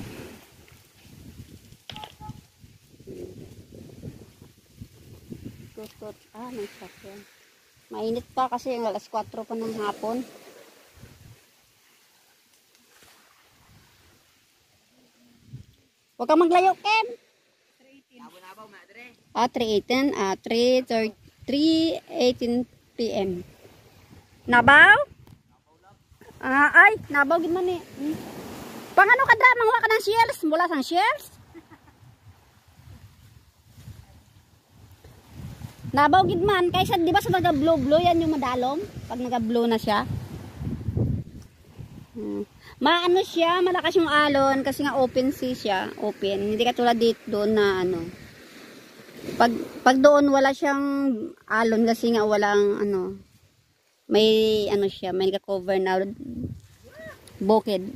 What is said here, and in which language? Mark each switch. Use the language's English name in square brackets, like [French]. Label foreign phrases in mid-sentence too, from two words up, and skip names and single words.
[Filipino] Tutot. May sakyan. Mainit pa kasi ang alas 4 pa ng hapon. Huwag kang maglayo, Ken. 3:18 p.m. [Hiligaynon] Nabaw? Ay, nabaw gid man eh. Pangano ka dra, mangwa ka ng shells, mula sang shells. Nabaw gid man kaysa di ba sa naga-blow yan yung madalom pag naga-blow na siya. [Filipino] Maano siya, malakas yung alon kasi nga [English] open sea [Filipino] siya, open. Hindi katulad dito doon na ano. Pag doon wala siyang alon kasi nga walang may siya, may naka-cover na bukid.